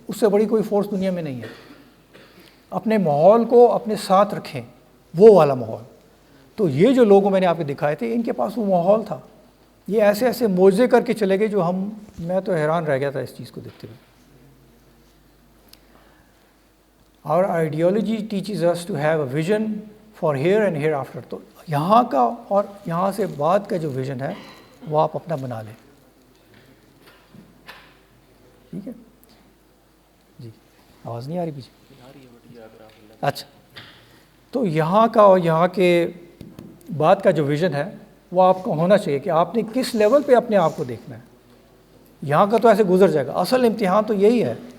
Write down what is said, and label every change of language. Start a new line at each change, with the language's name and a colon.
Urdu: اس سے بڑی کوئی فورس دنیا میں نہیں ہے. اپنے ماحول کو اپنے ساتھ رکھیں، وہ والا ماحول. تو یہ جو لوگ میں نے آپ کو دکھائے تھے، ان کے پاس وہ ماحول تھا. یہ ایسے ایسے معجزے کر کے چلے گئے جو میں تو حیران رہ گیا تھا اس چیز کو دیکھتے ہوئے.
English: Our ideology teaches us to have a vision for here and hereafter.
Urdu: تو یہاں کا اور یہاں سے بعد کا جو ویژن ہے وہ آپ اپنا بنا لیں. ٹھیک ہے جی؟ آواز نہیں آ رہی پیچھے؟ اچھا. تو یہاں کا اور یہاں کے بعد کا جو ویژن ہے وہ آپ کو ہونا چاہیے کہ آپ نے کس لیول پہ اپنے آپ کو دیکھنا ہے. یہاں کا تو ایسے گزر جائے گا. اصل امتحان تو یہی ہے